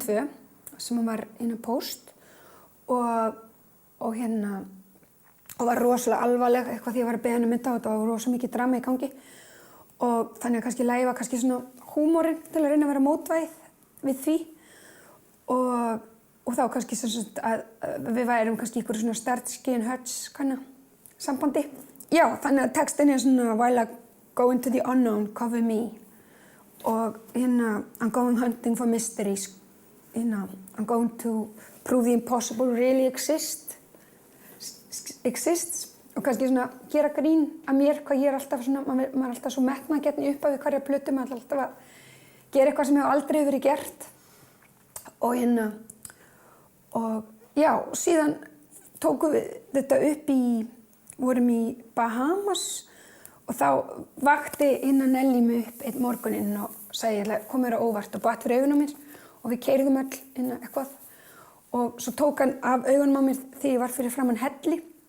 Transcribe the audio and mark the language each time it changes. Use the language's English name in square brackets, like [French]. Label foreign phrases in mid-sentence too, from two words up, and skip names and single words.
[Icelandic] 2 sem var post og var rosalega alvarleg eitthvað því ég var að biðja hann þetta og þetta var rosalega mikið drama í gangi og þannig að kannski lagið var kannski svona húmorinn til að reyna að vera mótvægð við því og þá kannski að við værum kannski ykkur svona Starsky and Hutch kanna sambandi. Já, þannig að textin er svona [English] While I go into the unknown, cover me [Icelandic] og [English] I'm going hunting for mysteries I'm going to prove the impossible really exists [Icelandic] og kannski svona gera grín að mér hvað ég er alltaf svona, maður er alltaf svo metnaðgjarn í upphafi hverja plötu, maður er alltaf að gera eitthvað sem hefur aldrei verið gert og já, síðan tókum við þetta upp vorum í Bahamas og þá vakti Nelly mig upp einn morguninn og sagði kom mér á óvart og batt fyrir augun á mér og við keyrðum öll eitthvað og svo tók hann af augunum á mér þegar ég var fyrir framan helli